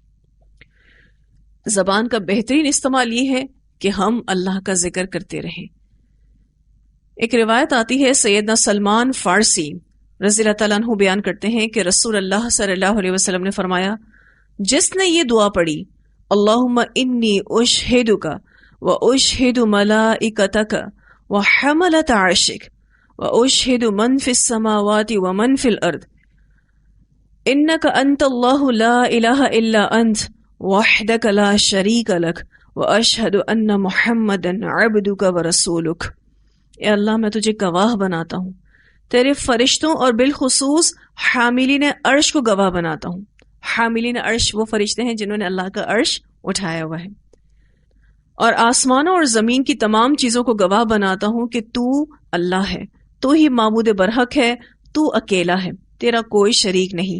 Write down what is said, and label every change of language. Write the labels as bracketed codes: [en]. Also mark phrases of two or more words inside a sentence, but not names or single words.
[ur] زبان کا بہترین استعمال یہ ہے کہ ہم اللہ کا ذکر کرتے رہیں. ایک روایت آتی ہے، سیدنا سلمان فارسی [ar] رضی اللہ تعالیٰ عنہ [ur] بیان کرتے ہیں کہ رسول اللہ [ar] صلی اللہ علیہ وسلم [ur] نے فرمایا، جس نے یہ دعا پڑھی، [ar] اللہم انی اشہدک و اشہد ملائکتک و حملۃ عرشک و اشہد من فی السماوات و من فی الارض، انک انت اللہ لا الہ الا انت وحدک لا شریک لک واشہد ان محمدا عبدک ورسولک. [ur] اے اللہ میں تجھے گواہ بناتا ہوں، تیرے فرشتوں اور بالخصوص حاملین عرش کو گواہ بناتا ہوں. حاملین عرش وہ فرشتے ہیں جنہوں نے اللہ کا عرش اٹھایا ہوا ہے. اور آسمانوں اور زمین کی تمام چیزوں کو گواہ بناتا ہوں کہ تو اللہ ہے، تو ہی معبود برحق ہے، تو اکیلا ہے، تیرا کوئی شریک نہیں.